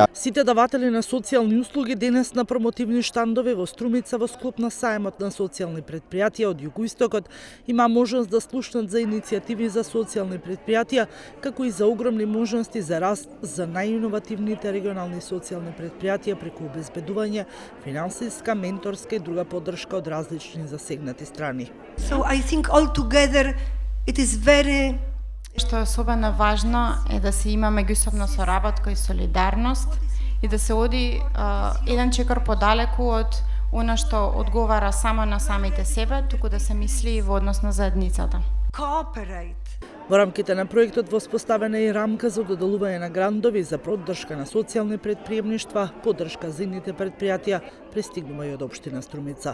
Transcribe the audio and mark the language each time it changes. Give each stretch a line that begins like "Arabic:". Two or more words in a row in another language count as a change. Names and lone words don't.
Macedonian: Сите даватели на социјални услуги денес на промотивни штандови во Струмица во склоп на сајмот на социјални предпријатија од југоистокот има можност да слушнат за иницијативи за социјални предпријатија, како и за огромни можности за раст за најиновативните регионални социјални предпријатија преку обезбедување, финансиска, менторска и друга поддршка од различни засегнати страни.
English: So I think all together it is very
Macedonian: Што е особено важно е да се има меѓусобна соработка и солидарност и да се оди еден чекор подалеку од она што одговара само на самите себе, туку да се мисли и во однос на заедницата.
English: cooperate.
Macedonian: Во рамките на проектот воспоставена е рамка за доделување на грантови за поддршка на социјални предприемништва, поддршка за идните предпријатија, пристигнува и од општина Струмица.